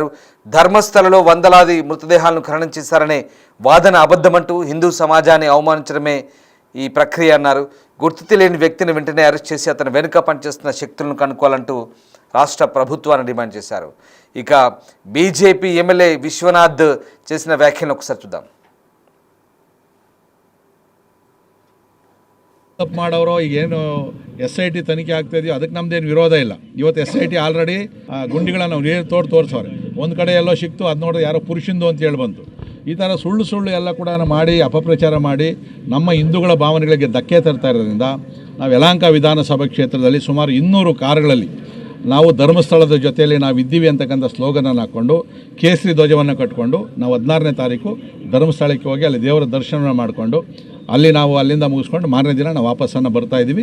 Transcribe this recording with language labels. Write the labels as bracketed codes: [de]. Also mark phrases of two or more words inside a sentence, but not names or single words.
[te] ధర్మస్థలలో వందలాది మృతదేహాలను ఖననం చేశారనే వాదన అబద్ధమంటూ హిందూ సమాజాన్ని అవమానించడమే ఈ ప్రక్రియ అన్నారు. గుర్తు తెలియని వ్యక్తిని వెంటనే అరెస్ట్ చేసి అతను వెనుక పనిచేస్తున్న శక్తులను కనుక్కోవాలంటూ రాష్ట్ర ప్రభుత్వాన్ని డిమాండ్ చేశారు. ఇక బీజేపీ ఎమ్మెల్యే విశ్వనాథ్ చేసిన వ్యాఖ్యలను ఒకసారి చూద్దాం. [kn] ತಪ್ಪು ಮಾಡೋರು ಈಗೇನು SIT ತನಿಖೆ ಆಗ್ತಾಯಿದೆಯೋ ಅದಕ್ಕೆ ನಮ್ಮದೇನು ವಿರೋಧ ಇಲ್ಲ. ಇವತ್ತು SIT ಆಲ್ರೆಡಿ ಗುಂಡಿಗಳನ್ನು ನೀರು ತೋರಿಸೋರೆ. ಒಂದು ಕಡೆ ಎಲ್ಲೋ ಸಿಕ್ತು, ಅದು ನೋಡಿದ್ರೆ ಯಾರೋ ಪುರುಷಂದು ಅಂತ ಹೇಳಿ ಬಂತು. ಈ ಥರ ಸುಳ್ಳು ಎಲ್ಲ ಕೂಡ ಮಾಡಿ ಅಪಪ್ರಚಾರ ಮಾಡಿ ನಮ್ಮ ಹಿಂದೂಗಳ ಭಾವನೆಗಳಿಗೆ ಧಕ್ಕೆ ತರ್ತಾ ಇರೋದ್ರಿಂದ ನಾವು ಯಲಹಂಕ ವಿಧಾನಸಭಾ ಕ್ಷೇತ್ರದಲ್ಲಿ ಸುಮಾರು 200 ಕಾರುಗಳಲ್ಲಿ ನಾವು ಧರ್ಮಸ್ಥಳದ ಜೊತೆಯಲ್ಲಿ ನಾವು ಇದ್ದೀವಿ ಅಂತಕ್ಕಂಥ ಸ್ಲೋಗನನ್ನು ಹಾಕ್ಕೊಂಡು ಕೇಸರಿ ಧ್ವಜವನ್ನು ಕಟ್ಕೊಂಡು ನಾವು 16ನೇ ತಾರೀಕು ಧರ್ಮಸ್ಥಳಕ್ಕೆ ಹೋಗಿ ಅಲ್ಲಿ ದೇವರ ದರ್ಶನ ಮಾಡಿಕೊಂಡು ಅಲ್ಲಿ ನಾವು ಅಲ್ಲಿಂದ ಮುಗಿಸ್ಕೊಂಡು ಮಾರನೇ ದಿನ ನಾವು ವಾಪಸ್ಸನ್ನು ಬರ್ತಾ ಇದ್ದೀವಿ.